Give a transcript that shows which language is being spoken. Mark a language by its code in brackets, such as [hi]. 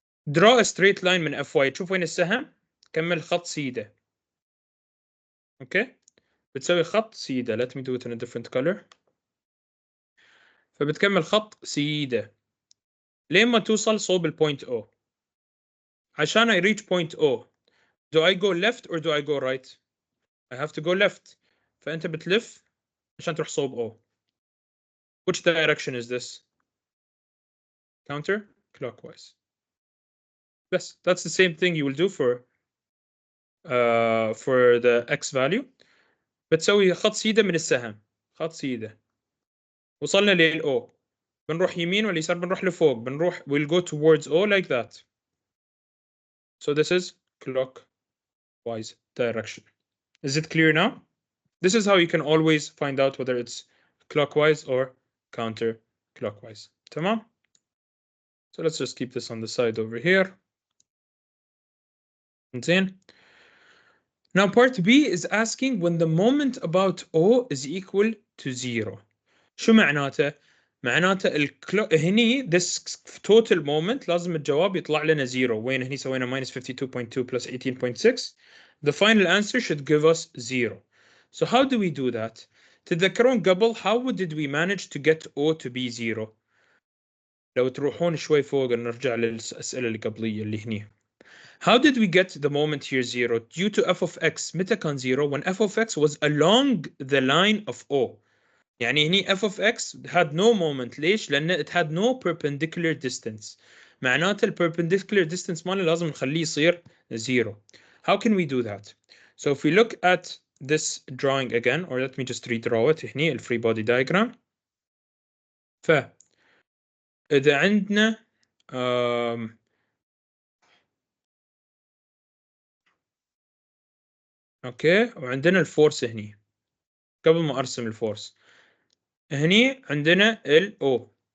[en] draw a straight line [ar] من [en] fy. [ar] تشوف وين السهم؟ كمل خط سيده. اوكي, بتسوي خط سيده. [en] let me do it in a different color. [ar] فبتكمل خط سيده لين ما توصل صوب البوينت O. عشان [en] I reach point O, do I go left or do I go right? I have to go left. [ar] فأنت بتلف عشان تروح صوب [en] O. Which direction is this? Counter clockwise. Yes, that's the same thing you will do for the x value. [ar] بتسوي خط سيده من السهم. خط سيده. وصلنا لل O. بنروح يمين ولا يسار؟ بنروح لفوق. بنروح, [en] we'll go towards O like that. So this is clockwise direction. Is it clear now? This is how you can always find out whether it's clockwise or counterclockwise. [ar] تمام? [en] So let's just keep this on the side over here. [ar] زين. [en] Now part B is asking when the moment about O is equal to 0. [ar] شو معناته؟ معناته هني [en] this total moment [ar] لازم الجواب يطلع لنا 0. وين هني سوينا minus 52.2 plus 18.6. [en] The final answer should give us 0. So how do we do that? [ar] تتذكرون قبل [en] how did we manage to get O to be 0? [ar] لو تروحون شوي فوق نرجع للأسئلة القبلية اللي هني. [en] How did we get the moment here 0? Due to f of x. [ar] متى كان [en] 0? When f of x was along the line of O. [ar] يعني هني [en] f of x had no moment. [ar] ليش؟ لأن [en] it had no perpendicular distance. [ar] معناته ال [en] perpendicular distance [ar] ماله لازم نخليه يصير 0. [en] How can we do that? So if we look at this drawing again, or let me just redraw it [ar] هني [en] ال free body diagram. [ar] فإذا عندنا اوكي وعندنا الفورس هني قبل ما ارسم الفورس هني عندنا ال O.